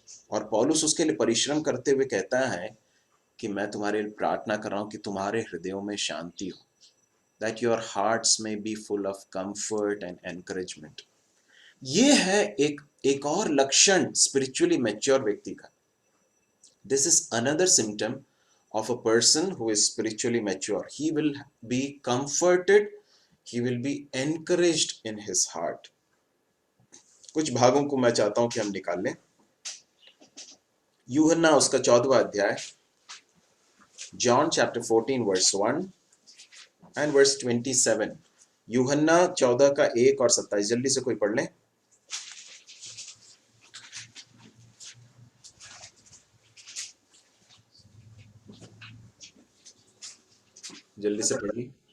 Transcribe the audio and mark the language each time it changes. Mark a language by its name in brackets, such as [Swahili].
[Hindi] और पौलुस उसके लिए परिश्रम करते हुए कहता है कि मैं तुम्हारे लिए प्रार्थना कर रहा हूं कि तुम्हारे हृदयों में शांति हो, [English] that your hearts may be full of comfort and encouragement। [Hindi] ये है एक और लक्षण स्पिरिचुअली मैच्योर व्यक्ति का। [English] This is another symptom of a person who is spiritually mature. He will be comforted, he will be encouraged in his heart। [Hindi] कुछ भागों को मैं चाहता हूं कि हम निकाल लें। यूहन्ना उसका 14वां अध्याय, [English] John chapter 14 verse 1 and verse 27। [Hindi] यूहन्ना 14 का 1 और 27, जल्दी से कोई पढ़ लें। जल्दी से पढ़िए।